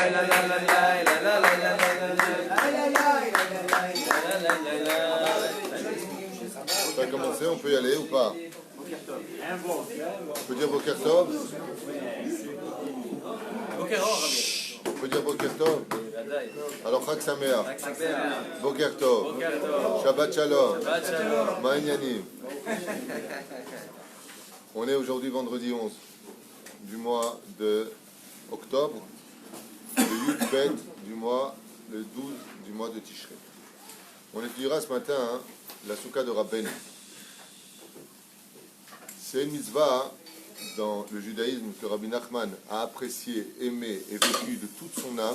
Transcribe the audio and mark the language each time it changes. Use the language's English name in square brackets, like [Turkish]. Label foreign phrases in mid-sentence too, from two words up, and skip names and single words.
[French] Ça a commencé, on peut y aller ou pas? On peut dire [Hebrew] בוקר טוב? [French] On peut dire [Hebrew] בוקר טוב? Alors חג שמח, בוקר טוב, שבת שלום, מעניינים. [French] On est aujourd'hui vendredi 11 du mois de octobre, le [Hebrew] יוד בית [French] du mois, le 12 du mois de Tishrei. On étudiera ce matin la Souka de Rabbeinu. C'est une mitzvah dans le judaïsme que Rabbi Nachman a apprécié, aimé et vécu de toute son âme.